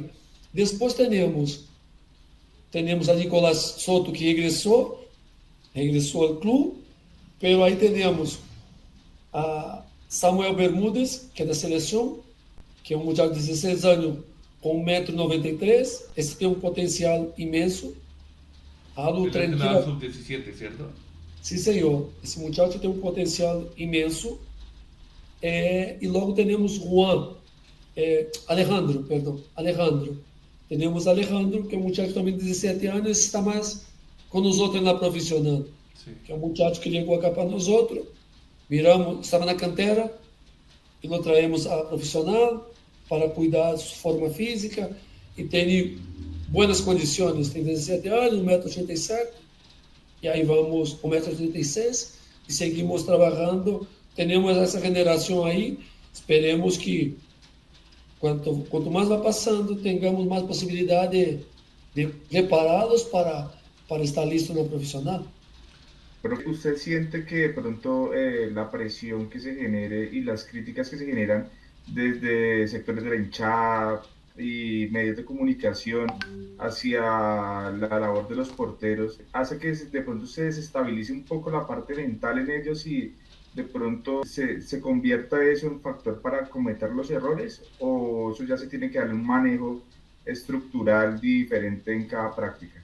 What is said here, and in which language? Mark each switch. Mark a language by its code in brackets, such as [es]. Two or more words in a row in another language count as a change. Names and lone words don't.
[pt] Depois temos a Nicolás Soto, que regressou ao clube, pero aí temos a Samuel Bermúdez, que é da seleção, que é um muchacho de 16 anos, com 1,93 m. Esse tem um potencial imenso. [es] Él es de la sub-17, ¿cierto? [pt] Sim, senhor. Esse muchacho tem um potencial imenso. E logo temos Juan. Alejandro. Temos Alejandro, que é um muchacho também de 17 anos, está mais com nós outros na profissional. [es] Sí. [pt] Que é um muchacho que chegou acá para nós outros, estava na cantera, e [es] lo traemos [pt] a profissional para cuidar de sua forma física, e tem boas condições, tem 17 anos, 1,87 m, e aí vamos com 1,86 m, e seguimos trabalhando. Temos essa geração aí, esperemos que quanto mais vai passando, tenhamos mais possibilidade de prepará-los para estar listos na profissional. [es] Pero usted siente que de pronto la presión que se genere y las críticas que se generan desde sectores de la hinchada y medios de comunicación hacia la labor de los porteros hace que de pronto se desestabilice un poco la parte mental en ellos y de pronto se convierta eso en factor para cometer los errores, o eso ya se tiene que darle un manejo estructural diferente en cada práctica?